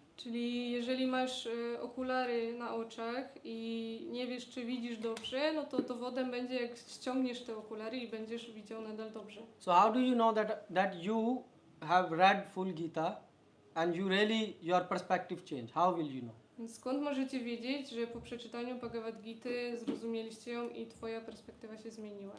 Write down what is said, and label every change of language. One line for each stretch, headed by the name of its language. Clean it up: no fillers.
Polish: Czyli jeżeli masz okulary na oczach i nie wiesz, czy widzisz dobrze, no to dowodem będzie, jak ściągniesz te okulary i będziesz widział nadal dobrze.
English: So how do you know that you have read full Gita and you really your perspective change? How will you know?
Polish: Więc skąd możecie wiedzieć, że po przeczytaniu Bhagavad Gity zrozumieliście ją i twoja perspektywa się zmieniła?